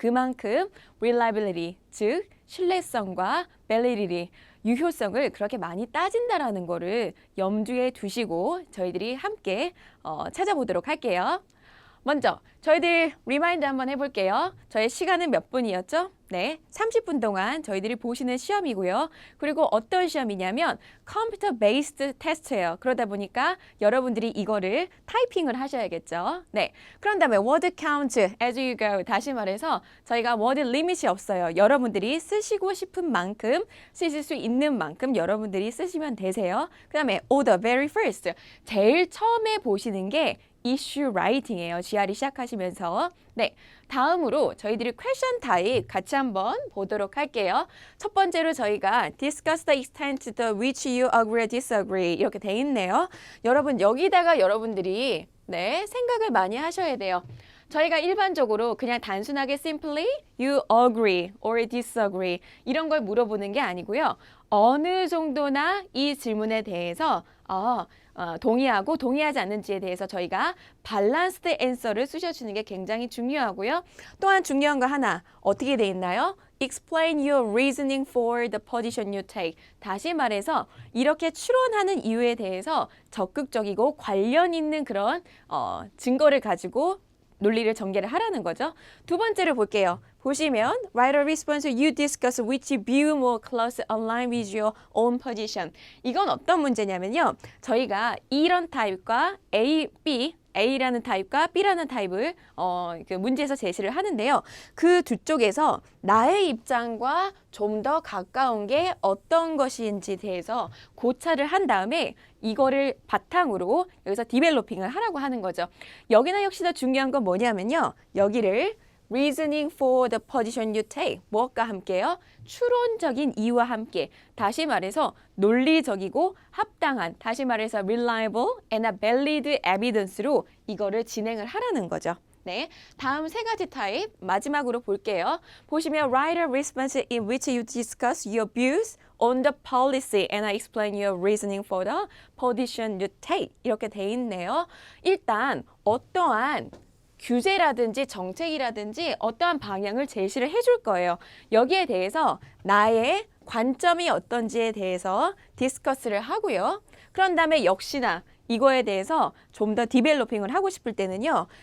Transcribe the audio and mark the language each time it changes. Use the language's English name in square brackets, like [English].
[Korean] 그만큼 reliability, 즉 신뢰성과 validity, 유효성을 그렇게 많이 따진다라는 거를 염두에 두시고 저희들이 함께 찾아보도록 할게요. 먼저 저희들 리마인드 한번 해볼게요. 저희 시간은 몇 분이었죠? 네, 30분 동안 저희들이 보시는 시험이고요. 그리고 어떤 시험이냐면 컴퓨터 베이스드 테스트예요. 그러다 보니까 여러분들이 이거를 타이핑을 하셔야겠죠. 네, 그런 다음에 [English] word count as you go. [Korean] 다시 말해서 저희가 word limit이 없어요. 여러분들이 쓰시고 싶은 만큼 쓰실 수 있는 만큼 여러분들이 쓰시면 되세요. 그 다음에 [English] the very first. [Korean] 제일 처음에 보시는 게 이슈 라이팅이에요. GRE 시작하시면서. 네, 다음으로 저희들이 question type 같이 한번 보도록 할게요. 첫 번째로 저희가 [English] discuss the extent to which you agree or disagree [Korean] 이렇게 돼 있네요. 여러분 여기다가 여러분들이 네, 생각을 많이 하셔야 돼요. 저희가 일반적으로 그냥 단순하게 [English] simply you agree or disagree [Korean] 이런 걸 물어보는 게 아니고요. 어느 정도나 이 질문에 대해서 동의하고 동의하지 않는지에 대해서 저희가 밸런스드 앤서를 쓰셔주는 게 굉장히 중요하고요. 또한 중요한 거 하나 어떻게 돼 있나요? [English] Explain your reasoning for the position you take. [Korean] 다시 말해서 이렇게 추론하는 이유에 대해서 적극적이고 관련 있는 그런 증거를 가지고 논리를 전개를 하라는 거죠. 두 번째로 볼게요. 보시면 [English] write a response you discuss which view more closely align with your own position. [Korean] 이건 어떤 문제냐면요. 저희가 이런 타입과 A, B, A라는 타입과 B라는 타입을 그 문제에서 제시를 하는데요. 그 두 쪽에서 나의 입장과 좀 더 가까운 게 어떤 것인지 대해서 고찰을 한 다음에 이거를 바탕으로 여기서 디벨로핑을 하라고 하는 거죠. 여기나 역시나 중요한 건 뭐냐면요. 여기를 [English] reasoning for the position you take. [Korean] 무엇과 함께요? 추론적인 이유와 함께. 다시 말해서 논리적이고 합당한, 다시 말해서 [English] reliable and valid evidence [Korean] 로 이거를 진행을 하라는 거죠. 네, 다음 세 가지 타입 마지막으로 볼게요. [English] 보시면 write a response in which you discuss your views on the policy and I explain your reasoning for the position you take. [Korean] 이렇게 돼 있네요. 일단 어떠한 규제라든지 정책이라든지 어떠한 방향을 제시를 해줄 거예요. 여기에 대해서 나의 관점이 어떤지에 대해서 디스커스를 하고요. 그런 다음에 역시나 이거에 대해서 좀 더 디벨로핑을 하고 싶을 때는요.